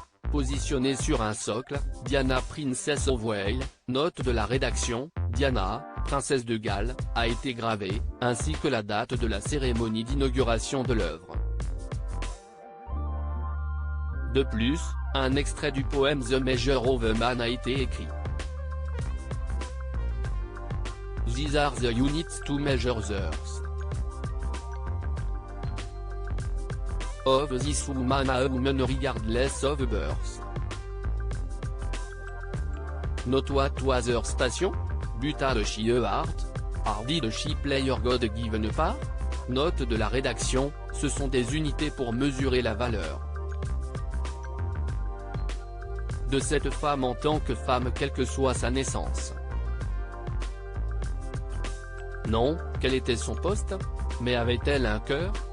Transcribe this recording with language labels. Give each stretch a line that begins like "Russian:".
French: Positionnée sur un socle, Diana Princess of Wales, note de la rédaction, Diana, princesse de Galles, a été gravée, ainsi que la date de la cérémonie d'inauguration de l'œuvre. De plus, un extrait du poème The Measure of a Man a été écrit.
English: These are the units to measure the earth. Of this woman a woman regardless of birth. Not what was her station? But had she a heart? Or did she play her God-given part?
French: Note de la rédaction, ce sont des unités pour mesurer la valeur de cette femme en tant que femme quelle que soit sa naissance. Non, quel était son poste? Mais avait-elle un cœur?